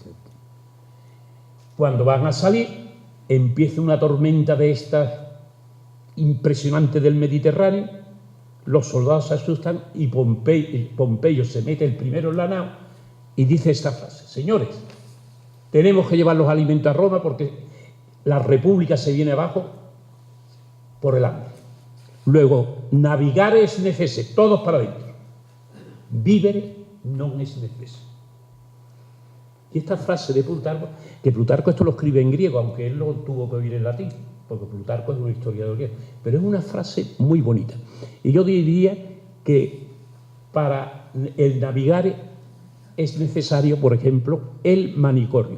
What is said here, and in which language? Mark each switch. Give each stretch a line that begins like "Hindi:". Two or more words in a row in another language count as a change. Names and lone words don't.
Spanish: Cuando van a salir, empieza una tormenta de estas impresionante del Mediterráneo, los soldados se asustan y Pompeyo se mete el primero en la nao y dice esta frase: señores, tenemos que llevar los alimentos a Roma porque la república se viene abajo por el hambre. Luego,
Latin: navigare es necese,
Spanish: todos para adentro.
Latin: Vivere non es necese.
Spanish: Y esta frase de Plutarco, que Plutarco esto lo escribe en griego, aunque él lo tuvo que oír en latín, porque Plutarco es un historiador griego, pero es una frase muy bonita. Y yo diría que para el navigare es necesario, por ejemplo, el manicordio.